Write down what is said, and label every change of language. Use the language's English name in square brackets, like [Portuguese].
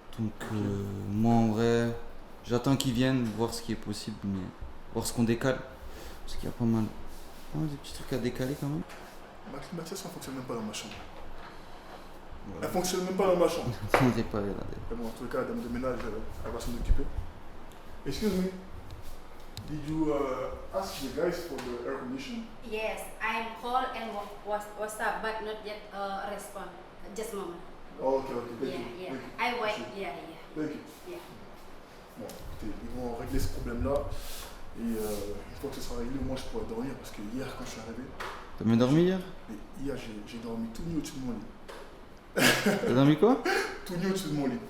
[French] Donc, moi en vrai, j'attends qu'ils viennent voir ce qui est possible, mais voir ce qu'on décale. Parce qu'il y a pas mal de petits trucs à décaler quand même. Ma climatisation ne fonctionne même pas dans ma chambre. Elle fonctionne même pas dans ma chambre. On n'est pas regardé. Mais bon, en tout cas, la dame de ménage, elle va s'en occuper. [English] Excuse me. Did you ask the guys for the air conditioning? Yes, I'm called and WhatsApp, but not yet respond. Just a moment. Oh, ok, thank Yeah, you. yeah. Thank you. I wait. [French] Merci. [English] Yeah. Thank you. Yeah. [French] Bon, écoutez, ils vont régler ce problème-là. Et une fois que ce sera réglé, moi je pourrai dormir. Parce que hier, quand je suis arrivé, T'as bien dormi hier? hier j'ai dormi tout nu au-dessus de mon lit. T'as dormi quoi? Tout nu au-dessus de mon lit.